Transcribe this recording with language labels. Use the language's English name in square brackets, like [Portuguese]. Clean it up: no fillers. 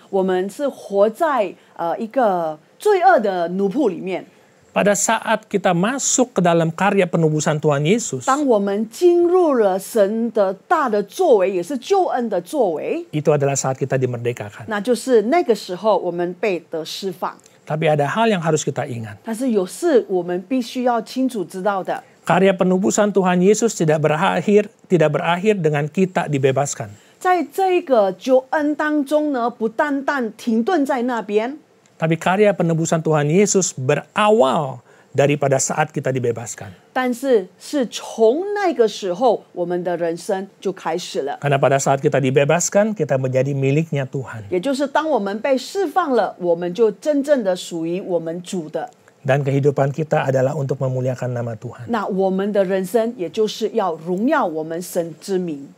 [Chinese] 我们是活在一个罪恶的奴仆里面。 [Indonesian] Pada saat kita masuk ke dalam karya penebusan Tuhan Yesus, [Chinese] 当我们进入了神的大的作为，也是救恩的作为， [Indonesian] itu adalah saat kita dimerdekakan. [Chinese] 那就是那个时候我们被得释放。 [Indonesian] Tapi ada hal yang harus kita ingat. [Chinese] 但是有事我们必须要清楚知道的， [Indonesian] Karya penebusan Tuhan Yesus tidak berakhir dengan kita dibebaskan. [Chinese] 在这个救恩当中呢，不单单停顿在那边， [Indonesian] Tapi karya penebusan Tuhan Yesus berawal daripada saat kita dibebaskan. [Chinese] 但是是从那个时候，我们的人生就开始了。 [Indonesian] Karena pada saat kita dibebaskan, kita menjadi miliknya Tuhan. [Chinese] 也就是当我们被释放了，我们就真正的属于我们主的。 [Indonesian] Dan kehidupan kita adalah untuk memuliakan nama Tuhan. [Chinese] 那我们的人生，也就是要荣耀我们神之名。